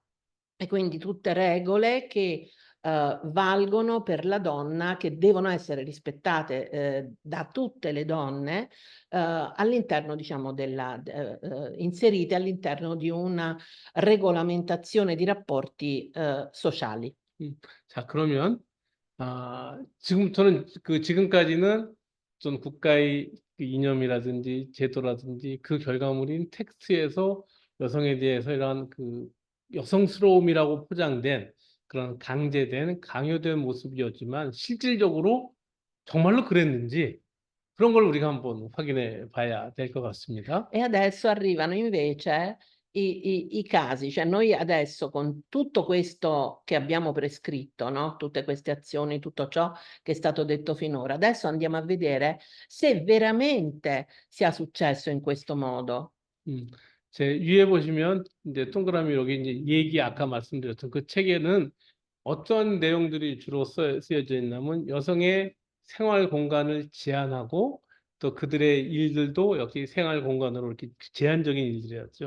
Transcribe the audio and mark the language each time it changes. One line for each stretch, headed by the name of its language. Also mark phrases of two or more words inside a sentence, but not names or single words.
Italian: E quindi tutte regole che valgono per la donna, che devono essere rispettate da tutte le donne all'interno, diciamo, inserite all'interno di una regolamentazione di rapporti sociali.
Korean: 자, 그러면 저는 지금까지는 전 국가의 그 이념이라든지 제도라든지 그 결과물인 텍스트에서 여성에 대해서 이러한 그 여성스러움이라고 포장된 그런 강제된 강요된 모습이었지만 실질적으로 정말로 그랬는지 그런 걸 우리가 한번 확인해 봐야 될 것 같습니다.
Italian: E adesso arrivano invece i casi, cioè noi adesso con tutto questo che abbiamo prescritto, no? Tutte queste azioni, tutto ciò che è stato detto finora, adesso andiamo a vedere se veramente sia successo in questo modo.
Korean: 제 위에 보시면 이제 동그라미 여기 이제 얘기 아까 말씀드렸던 그 책에는 어떤 내용들이 주로 쓰여져 있냐면 여성의 생활 공간을 제한하고 또 그들의 일들도 역시 생활 공간으로 이렇게 제한적인 일들이었죠.